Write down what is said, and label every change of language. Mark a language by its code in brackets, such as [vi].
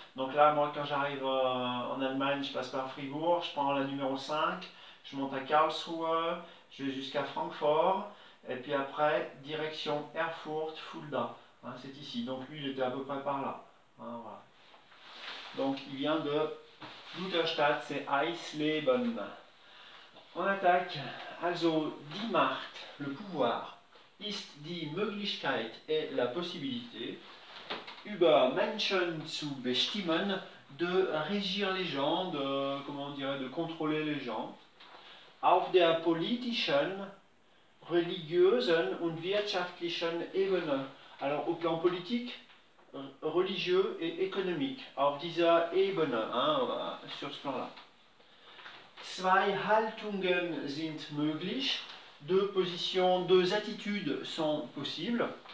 [fr] Donc là, moi, quand j'arrive en Allemagne, je passe par Fribourg, je prends la numéro 5, je monte à Karlsruhe, je vais jusqu'à Francfort, et puis après, direction Erfurt, Fulda. Hein, c'est ici. Donc lui, il était à peu près par là. Hein, voilà. Donc il vient de Lutherstadt, c'est Eisleben. On attaque. [de] Also, die Macht, [fr] le pouvoir, [de] ist die Möglichkeit [fr] est la possibilité, [de] über Menschen zu bestimmen, [fr] de régir les gens, de, comment on dirait, de contrôler les gens, [de] auf der politischen, religiösen und wirtschaftlichen Ebene. [fr] Alors au plan politique, religieux et économique, [de] auf dieser Ebene, [fr] hein, sur ce plan-là. [de] Zwei Haltungen sind möglich, [fr] deux positions, deux attitudes sont possibles.